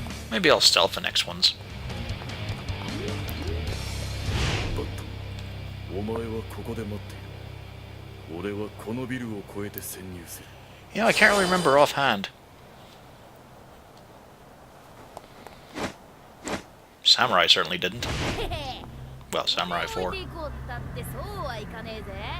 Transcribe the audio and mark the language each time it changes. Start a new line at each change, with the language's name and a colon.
English: Maybe I'll stealth the next ones.
Japanese: バット、お前はここで待っている。俺はこのビルを越えて潜入する。
English: You know, I can't really remember offhand. Samurai certainly didn't. Well, Samurai 4.
Japanese: 置いていこうったってそうはいかねえぜ。